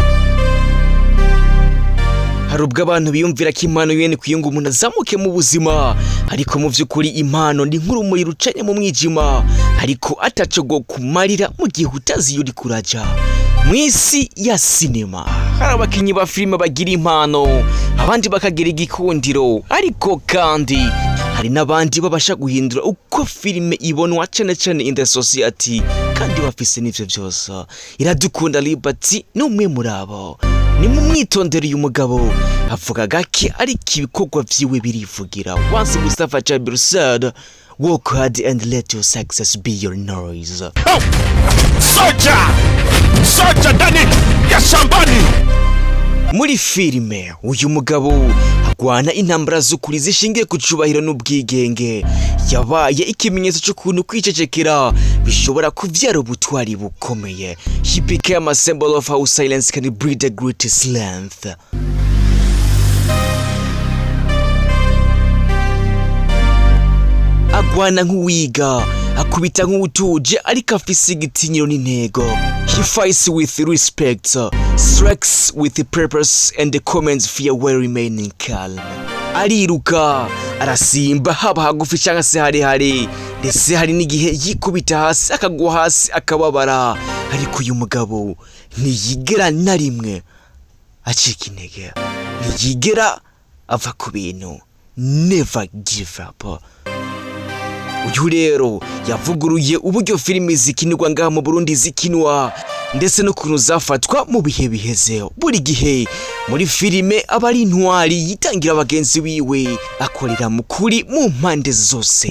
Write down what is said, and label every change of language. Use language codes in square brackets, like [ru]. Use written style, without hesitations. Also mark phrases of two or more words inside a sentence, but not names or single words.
[rn] Hari ubwo abantu biyumvira ko impano yene kuyunga umuntu azamuke mu buzima, ariko mu by'ukuri impano ni nk'urumuri rucanye mu mwijima, ariko ataco go kumarira mu gihe utazi yuri kuraja. Mwisi ya sinema hari abakinyi ba filime bagira impano, abandi bakagira igikundiro, ariko kandi hari n'abandi babasha guhindura uko filime ibonwa cyane cyane [en] in the society, [rn] kandi bafise n'ivyo byose. Iradukunda Liberty n'umwe muri abo. Ni mu mwitondero uyu mugabo avuga gake ariko ibikorwa vyiwe birivugira. [en] Once Mustafa Jabir said, work hard and let your success be your noise. [sw] Oh! Soja ndani ya shambani. [rn] Muri filime uyu mugabo agwana intambara z'ukuri zishingiye ku cubahiro n'ubwigenge, yabaye ikimenyetso cy'ukuntu kwicecekera bishobora kuvyara ubutwari bukomeye. [en] He became a symbol of how silence can breed a great strength. [rn] Agwana nk'uwiga, akubita nk'utuje, ariko afise igitinyiro n'intego. [en] He fights with respect, strikes with purpose, and commands fear while remaining calm. [rn] Ariruka, arasimba haba hagufi cyangwa se harehare, ndetse hari n'igihe yikubita hasi akagwa hasi akababara, ariko uyu mugabo ntiyigera na rimwe acika intege, ntiyigera ava ku bintu. [en] Never give up. [rn] Uyu rero yavuguruye uburyo filime zikinirwa ngaha mu Burundi zikinwa, ndetse no kuntu zafatwa mu bihe biheze. Buri gihe muri filime aba ari intwari yitangira abagenzi biwe, akorera mu kuri mu mpande zose.